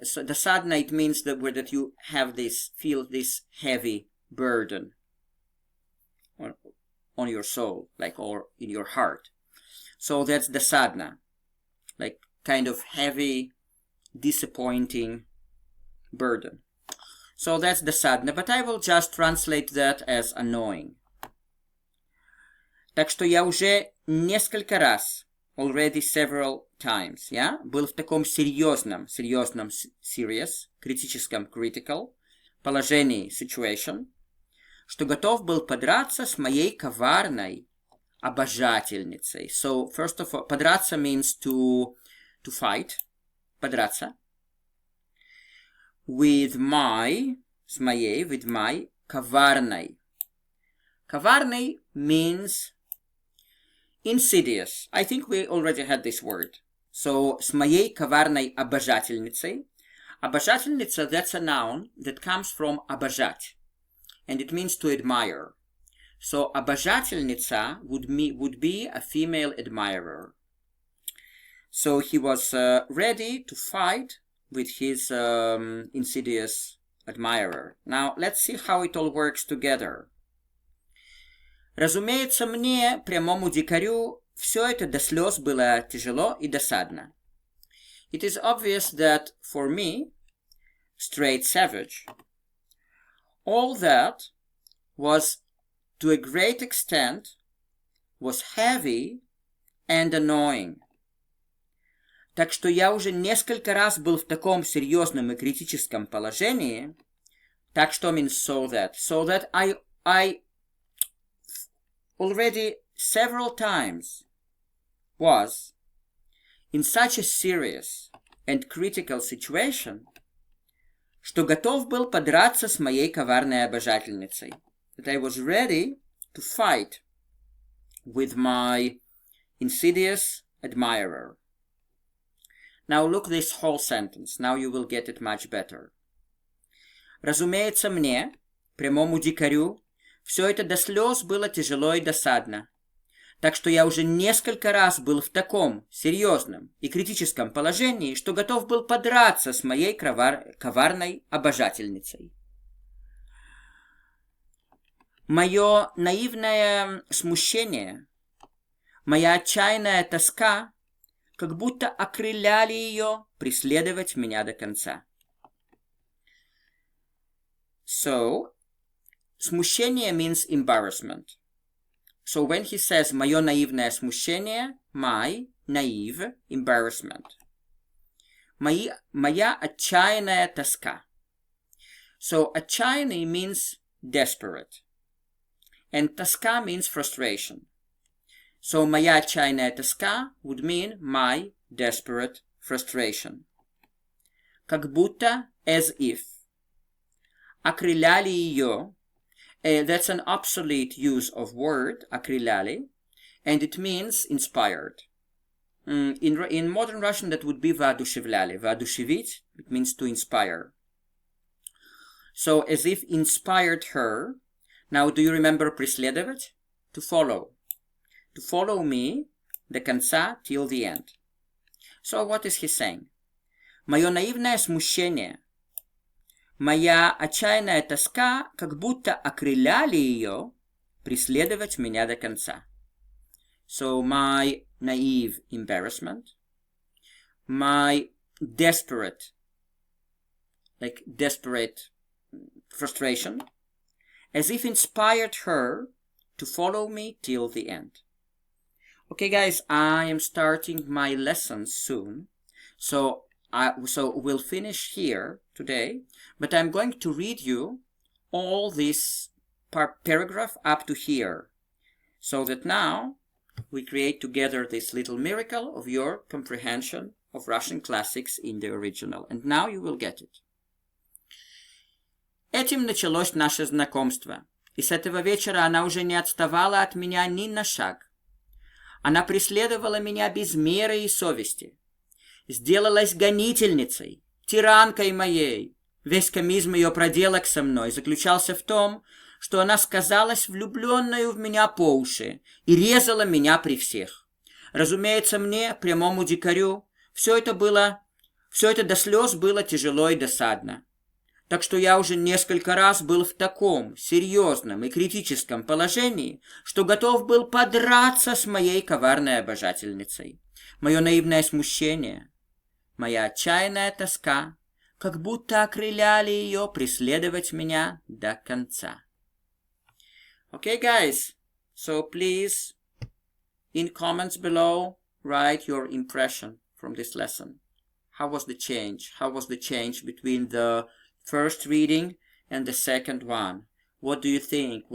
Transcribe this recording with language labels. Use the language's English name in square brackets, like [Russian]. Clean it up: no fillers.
[English] So dosadna, it means that you feel this heavy burden on your soul, like, or in your heart. So that's dosadna, like kind of heavy, disappointing burden. So that's dosadna, but I will just translate that as annoying. [Russian] Так что я уже несколько раз, [English] already several times, yeah, [Russian] был в таком серьезном, serious, критическом, critical, положении, situation, что готов был подраться с моей коварной обожательницей. [English] So, first of all, подраться means to fight, подраться, with my коварной. Коварной means insidious. I think we already had this word. [Russian] So, с моей коварной обожательницей. [English] Обожательница, that's a noun that comes from обожать. And it means to admire. So, обожательница would be a female admirer. So, he was ready to fight with his insidious admirer. Now, let's see how it all works together. [Russian] Разумеется, мне, прямому дикарю, все это до слез было тяжело и досадно. [English] It is obvious that for me, straight savage, all that was to a great extent was heavy and annoying. [Russian] Так что я уже несколько раз был в таком серьезном и критическом положении. Так что [English] means so that I already several times was in such a serious and critical situation, [Russian] что готов был подраться с моей коварной обожательницей. [English] That I was ready to fight with my insidious admirer. Now look this whole sentence. Now you will get it much better. [Russian] Разумеется, мне, прямому дикарю, все это до слез было тяжело и досадно. Так что я уже несколько раз был в таком серьезном и критическом положении, что готов был подраться с моей коварной обожательницей. Мое наивное смущение, моя отчаянная тоска, как будто окрыляли ее преследовать меня до конца. [English] So, смущение means embarrassment. So when he says [Russian] «моё наивное смущение», [English] my naive embarrassment. [Russian] Моя отчаянная тоска. [English] So отчаянный means desperate. And тоска means frustration. So [Russian] моя отчаянная тоска [English] would mean my desperate frustration. [Russian] Как будто, [English] as if. [Russian] Окрыляли ее. [English] That's an obsolete use of word, окрыляли, and it means inspired. In modern Russian that would be воодушевляли. Воодушевить, it means to inspire. So as if inspired her. Now do you remember преследовать? To follow. To follow me, [Russian] до конца, [English] till the end. So what is he saying? [Russian] Мое наивное смущение, моя отчаянная тоска, как будто окрыляли ее преследовать меня до конца. [English] So my naive embarrassment, my desperate frustration, as if inspired her to follow me till the end. Okay, guys, I am starting my lessons soon, so we'll finish here today, but I'm going to read you all this paragraph up to here, so that now we create together this little miracle of your comprehension of Russian classics in the original. And now you will get it. [Russian] Этим началось наше знакомство, и с этого вечера она уже не отставала от меня ни на шаг. Она преследовала меня без меры и совести, сделалась гонительницей, тиранкой моей. Весь комизм ее проделок со мной заключался в том, что она сказалась влюбленную в меня по уши и резала меня при всех. Разумеется, мне, прямому дикарю, все это до слез было тяжело и досадно. Так что я уже несколько раз был в таком серьезном и критическом положении, что готов был подраться с моей коварной обожательницей. Мое наивное смущение, моя отчаянная тоска, как будто окрыляли ее преследовать меня до конца. [English] Okay, guys, so please, in comments below, write your impression from this lesson. How was the change? How was the change between the first reading and the second one? What do you think?